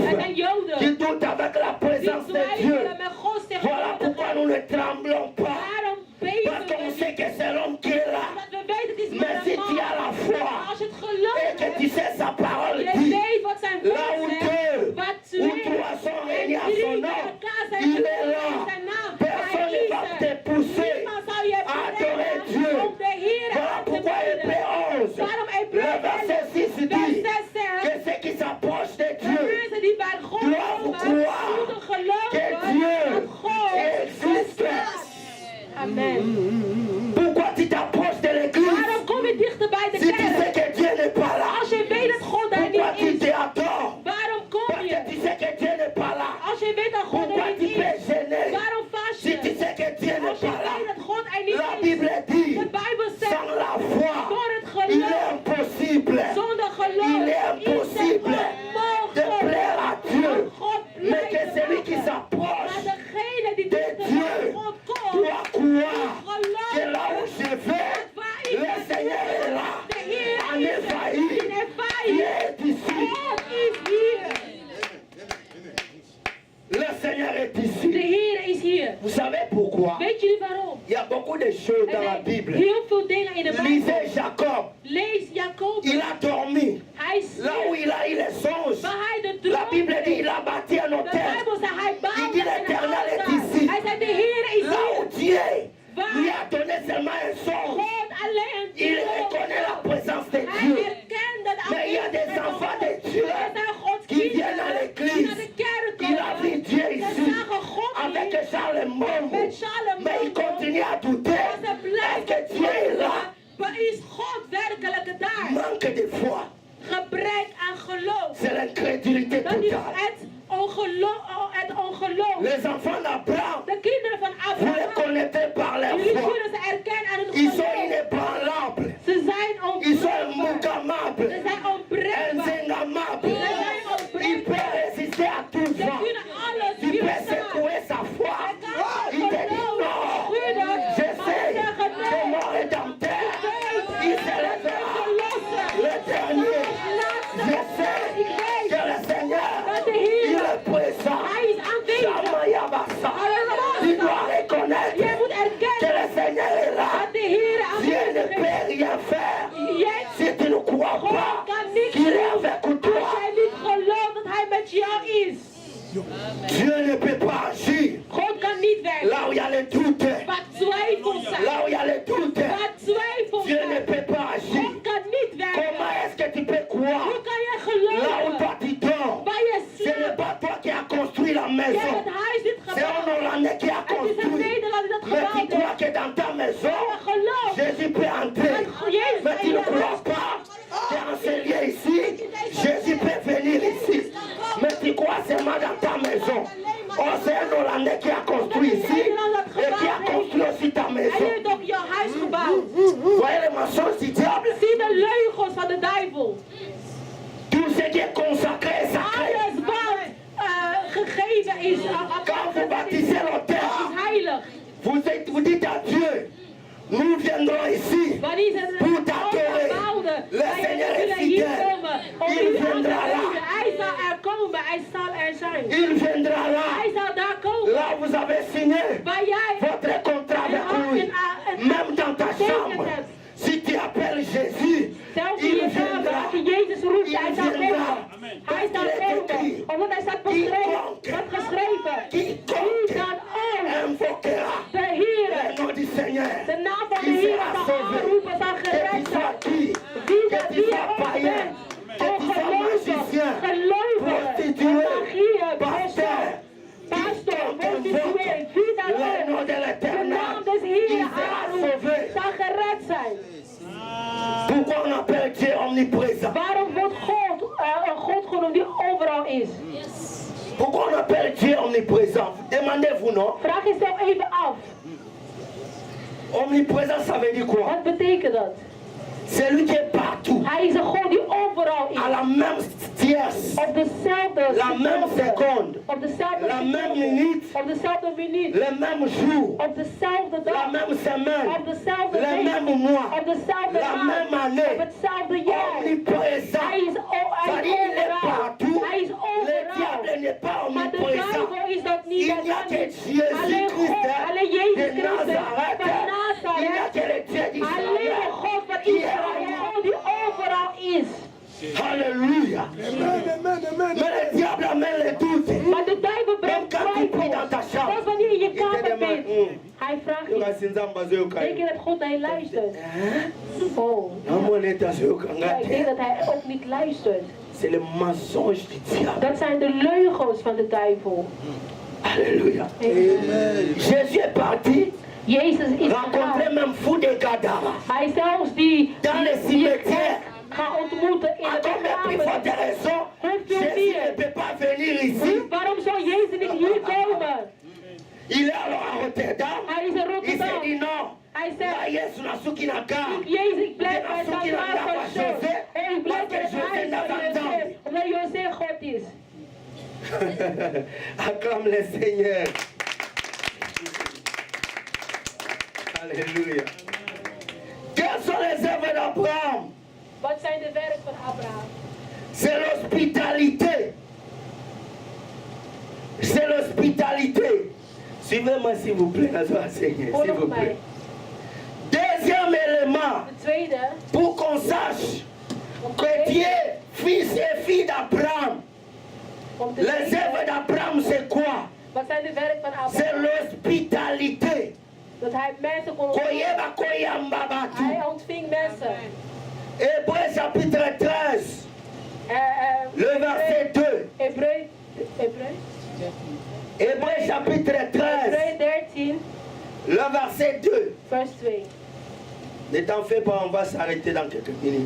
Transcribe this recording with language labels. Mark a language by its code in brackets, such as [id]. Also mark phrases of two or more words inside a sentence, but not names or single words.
[nl] zijn Joden. [fr] qui doutent avec la [nl] Die [fr] présence de Dieu. [nl] twijfelen met Gods [fr] Voilà pourquoi nous ne tremblons pas. [nl] Daarom [fr] Parce [nl] beven [fr] qu'on [nl] we [fr] sait [nl] niet. [fr] que c'est l'homme qui est là. [nl] Omdat we weten het is [fr] Mais [nl] maar [fr] si [nl] een [fr] tu as [nl] man. [fr] la foi [nl] Maar als je het geloof [fr] et que tu sais sa parole [nl] Je [fr] dit. [nl] weet wat zijn [fr] Là [nl] woord [fr] où [nl] zegt. [fr] deux [nl] Wat [fr] ou [nl] twee [fr] trois sont réunis [nl] en [fr] à son [nl] drie [fr] nom, [nl] bij elkaar zijn [fr] il est [nl] verbonden [fr] là. [nl] in zijn naam. [fr] Personne [nl] Hij [fr] ne va [nl] is [fr] te [nl] er. [fr] pousser [nl] Niemand zal je [fr] à adorer [nl] brengen [fr] Dieu. [nl] om de Heer [fr] Voilà [nl] aan te [fr] pourquoi [nl] bidden. [fr] Hébreu 11, [nl] Daarom [fr] le [nl] Hebreeën [fr] verset 6 [nl] vers [fr] dit [nl] 6 zegt, [fr] que ceux qui s'approchent de [nl] de [fr] Dieu [nl] mensen die bij God [fr] doivent [nl] komen, [fr] croire [nl] moeten [fr] que [nl] geloven [fr] Dieu [nl] dat God [fr] existe. [nl] bestaat. Amen. [fr] Pourquoi tu t'approches de l'église [nl] Waarom kom je dichter bij de [fr] si tu sais [nl] kerk? [fr] que Dieu n'est pas là? [nl] Als je weet dat God daar [fr] Pourquoi tu [nl] niet [fr] te [nl] is, [fr] attends? [nl] waarom kom [fr] Parce [nl] je? [fr] que tu sais que Dieu n'est pas là. [nl] Als je weet dat God [fr] Pourquoi [nl] er [fr] tu [nl] niet [fr] peux [nl] is, [fr] gêner? [nl] waarom vast [fr] Si tu [nl] je? [fr] sais que Dieu [nl] Als [fr] n'est [nl] je [fr] pas là. [nl] weet dat God er niet [fr] La [nl] is, [fr] Bible dit, [nl] de Bijbel [fr] sans [nl] zegt, [fr] la foi, [nl] door het [fr] il est [nl] geloof, [fr] impossible. [nl] zonder geloof, [fr] Il est impossible de plaire à Dieu. [nl] om God [fr] Mais [nl] blij [fr] que [nl] te [fr] celui qui [nl] maken. [fr] s'approche [nl] Maar degene die [fr] de [nl] dichter [fr] Dieu [nl] bij God komt, [fr] doit croire que là où [nl] geloof [fr] je vais, [nl] waar ik [fr] le Seigneur est là. [nl] de Heer [fr] En [nl] is er. [fr] Ephaï, [nl] In Ephaï, [fr] il est ici. [nl] God is hier. [fr] Le Seigneur est [nl] De [fr] ici. [nl] Heer is hier. [fr] Vous savez pourquoi? [nl] Weet jullie waarom? [fr] Il y a beaucoup de choses [nl] Er [fr] dans la [nl] zijn [fr] Bible. [nl] heel veel dingen in de Bijbel. [fr] Lisez Jacob. [nl] Lees Jacob. [fr] Il a dormi. [nl] Hij [fr] Là où [nl] sliep. [fr] il a eu les songes. [nl] Waar hij de [fr] La [nl] droom [fr] Bible dit [nl] kreeg. [fr] il a bâti un [nl] De [fr] hôtel. [nl] Bijbel zegt hij [fr] Il [nl] bouwde [fr] dit [nl] een [fr] l'Éternel est [nl] altaar. [fr] ici. [nl] Hij zei de Heer is [fr] Là où [nl] hier. [fr] Dieu lui a donné seulement un songe. [nl] God alleen een [fr] Il [nl] droom. [fr] reconnaît la présence de [nl] Hij [fr] Dieu. [nl] herkent dat [fr] Mais il y a des enfants de Dieu [nl] Er zijn Gods [fr] qui viennent à [nl] kinderen die [fr] l'église. [nl] naar de kerk [fr] Il a vu [nl] komen. [fr] Dieu [nl] Ze [fr] ici [nl] zagen God [fr] avec [nl] hier. [fr] Charles Mombo. [nl] Met Charles [fr] Mais il [nl] Mombo. [fr] continue à douter. [nl] Maar ze [fr] Est-ce [nl] blijven [fr] que Dieu est là? [nl] Maar is God werkelijk daar? [fr] Manque de foi. [nl] Gebrek aan geloof. [fr] C'est l'incrédulité [nl] Dat is [fr] totale. [nl] het ongeloof. [fr] Les enfants d'Abraham, [nl] De kinderen van [fr] vous les [nl] Abraham. [fr] connaissez par leur [nl] Jullie [fr] foi. [nl] kunnen ze erkennen aan hun [fr] Ils sont [nl] geloof. [fr] inébranlables. [nl] Ze zijn [fr] Ils sont [nl] onbreekbaar. Ze [fr] immugables. [nl] zijn onbreekbaar. [fr] Insénamables. [nl] Ze zijn [fr] Il peut [nl] onbreekbaar. [fr] résister à tout [nl] Ze [fr] vent. [nl] kunnen alles [fr] Il peut [nl] weerstaan. [fr] secouer sa foi. [nl] Hij kan [fr] Il te dit [nl] geloof [fr] non. [nl] schudden. [fr] Je [nl] Maar [fr] sais [nl] ze zeggen [fr] que [nl] nee. [fr] mon rédempteur, il se lèvera. Le [nl] De [fr] dernier. Je sais que le Seigneur, il est présent. [nl] Hij is aanwezig. Shamayabasa. [fr] Tu dois reconnaître [nl] Jij moet [fr] que [nl] erkennen [fr] le Seigneur est là. [nl] dat de Heer [fr] Dieu ne [nl] aanwezig [fr] peut [nl] is. [fr] rien faire [nl] Jij [fr] si tu ne crois [nl] God [fr] pas [nl] kan niks [fr] qu'il est [nl] doen [fr] avec [nl] als [fr] toi. [nl] jij niet gelooft dat hij met jou is. [fr] Dieu ne peut pas agir [nl] God kan niet werken. [fr] là où il y a le doute. [nl] Waar twijfels zijn. [fr] Là où il y a le doute, [nl] Waar twijfels [fr] Dieu ne [nl] zijn. [fr] peut pas agir. [nl] God kan niet [fr] Comment [nl] werken. [fr] est-ce que tu peux croire [nl] Hoe kan je [fr] là où [nl] geloven? [fr] toi tu dors? [nl] Waar je [fr] Ce n'est [nl] slaapt. [fr] pas toi qui as construit la [nl] Je hebt [fr] maison. [nl] het huis niet [fr] C'est un [nl] gebouwd. [fr] Hollandais qui a [nl] Het is een [fr] construit. [nl] Nederlander die dat [fr] Mais tu [nl] gebouwd [fr] crois [nl] heeft. [fr] que dans ta maison, [nl] Maar geloof. [fr] Jésus peut entrer. [nl] Jezus [fr] Mais tu [nl] in [fr] ne [nl] je [fr] crois [nl] huis. [fr] pas qu'en ce lieu ici, Jésus peut venir ici. Mais tu crois seulement dans ta maison. Oh, c'est un Hollandais qui a construit ici et qui a construit aussi ta [nl] Hij [fr] maison. [nl] heeft ook jouw huis gebouwd. [fr] Voyez les mensonges du diable. [nl] Zie de leugens van de duivel. [fr] Tout ce qui est consacré est sacré. [nl] Alles wat gegeven is, [fr] Quand vous baptisez [nl] is [fr] l'autel, [nl] heilig. [fr] vous dites à Dieu, nous viendrons ici [nl] Wanneer ze [fr] pour t'adorer. [nl] bouwden, [fr] Le [nl] wij [fr] Seigneur est [nl] zullen hier [fr] fidèle. [nl] komen om [fr] Il [nl] u aan te [fr] viendra là. [nl] bidden. Hij zal er komen, hij zal er zijn. [fr] Il viendra là. [nl] Hij zal daar komen. [fr] Là où vous avez signé [nl] Waar jij [fr] votre contrat avec lui. Même dans ta chambre. Si tu appelles Jésus, [nl] zelfs in [fr] il [nl] je kamer, [fr] viendra. [nl] als je Jezus roept, hij zal [fr] viendra. [nl] komen. Hij zal komen, omdat hij staat beschreven. Wat geschreven. Wie dan ook [fr] Invoquera [nl] de Heer, [fr] le nom du Seigneur. [nl] de naam van de [fr] Il [nl] Heer [fr] sera [nl] zal [fr] sauvé. [nl] aanroepen, zal [fr] Que tu [nl] gered [fr] sois [nl] zijn. [fr] qui, [nl] Wie [fr] que [nl] dat [fr] tu [nl] wie je [fr] sois [nl] ook [fr] païen, [nl] bent, [fr] que tu sois magicien, [nl] gelovigen, [fr] prostituée, [nl] magieën, [fr] pasteur, [nl] pastor, [fr] quiconque [nl] prostituee, wie dan [fr] le nom [nl] ook. [fr] de [nl] De [fr] l'Éternel, [nl] naam des [fr] il [nl] Heeren [fr] sera [nl] aanroept, [fr] sauvé. [nl] zal gered zijn. [fr] Pourquoi on appelle Dieu omniprésent? [nl] Waarom wordt God een God genoemd die overal is? [fr] Pourquoi on appelle Dieu omniprésent? Demandez-vous, non? [nl] Vraag jezelf even af. [fr] Omniprésent, ça veut dire quoi? [nl] Wat betekent dat? [fr] C'est lui qui est partout, [nl] Hij is een God die overal is. [fr] à la même tierce, [nl] Op dezelfde [fr] la même seconde, [nl] Op dezelfde [fr] la même [nl] seconde. [fr] minute, [nl] Op dezelfde minuut. [fr] le même jour, [nl] Op dezelfde [fr] la [nl] dag. [fr] même semaine, [nl] Op dezelfde [fr] le [nl] week. [fr] même mois, [nl] Op dezelfde [fr] la [nl] maand. [fr] même année. [nl] Op hetzelfde jaar. [fr] Omniprésent. [nl] Hij is [fr] C'est-à-dire, il est [nl] overal. [fr] partout. [nl] Hij is [fr] Le [nl] overal. [fr] diable n'est pas [nl] Maar de [fr] omniprésent. [nl] duivel is dat niet. [fr] Il [nl] Dat [fr] n'y a [nl] kan [fr] que [nl] niet. Alleen God, [fr] Jésus-Christ [nl] alleen [fr] de [nl] Jezus Christus [fr] Nazareth. [nl] van [fr] Il n'y a [nl] Nazareth. [fr] que le Dieu [nl] Alleen de [fr] d'Israël [nl] God van [fr] qui est [nl] Israël die overal is. [fr] Alléluia. Mais le diable amène les doutes. [nl] Maar de duivel brengt [fr] Même quand tu pries dans ta [nl] twijfel. [fr] chambre, [nl] Zelfs wanneer je in je [fr] il te [nl] kamer [fr] demande, [nl] bent. Hij vraagt je, denk je dat God naar je luistert? Oh, ja, ik denk dat hij ook niet luistert. [fr] c'est le mensonge du diable. [nl] Dat zijn de leugens van de duivel. [fr] Alléluia. Amen. Jésus est parti, [nl] Jezus is [fr] rencontrer [nl] gegaan. [fr] même fou de Gadara. [nl] Hij is zelfs die [fr] Dans les cimetières, [nl] gaan ontmoeten in [fr] à [nl] de [fr] combien plus forte [nl] begrafenis. [fr] raison, Jésus ne peut pas venir ici. [nl] Waarom zou Jezus niet hier komen? [fr] Il est alors à Rotterdam. [nl] Hij is in [fr] Il s'est [nl] Rotterdam. [fr] dit non. [nl] Hij [fr] Là, [nl] zegt, [ln] Yesu nasuki na kaa. [nl] Jezus, ik blijf bij zijn naam van José. En ik blijf bij het huis van José. Omdat José God is. [fr] Acclame le Seigneur. Alléluia. Quelles sont les œuvres d'Abraham? [nl] Wat zijn de werken van Abraham? [fr] C'est l'hospitalité. C'est l'hospitalité. Suivez-moi s'il vous plaît, Seigneur, s'il vous plaît. Deuxième élément, [nl] De tweede, [fr] pour qu'on sache que tu es fils et fille d'Abraham. [nl] om te [fr] Les [nl] weten, [fr] œuvres d'Abraham, c'est quoi? [nl] wat zijn de werken van [fr] C'est [nl] Abraham? [fr] l'hospitalité. [nl] Dat hij mensen kon ontvangen. [ln] Koyeba koyamba batu. [nl] Hij ontving mensen. [fr] Hébreux chapitre 13, le verset 2. [nl] Hébreu [fr] Hébreux chapitre 13, [nl] 13, [fr] le verset 2. [nl] vers 2. [fr] Ne t'en fais pas, on va s'arrêter dans quelques minutes.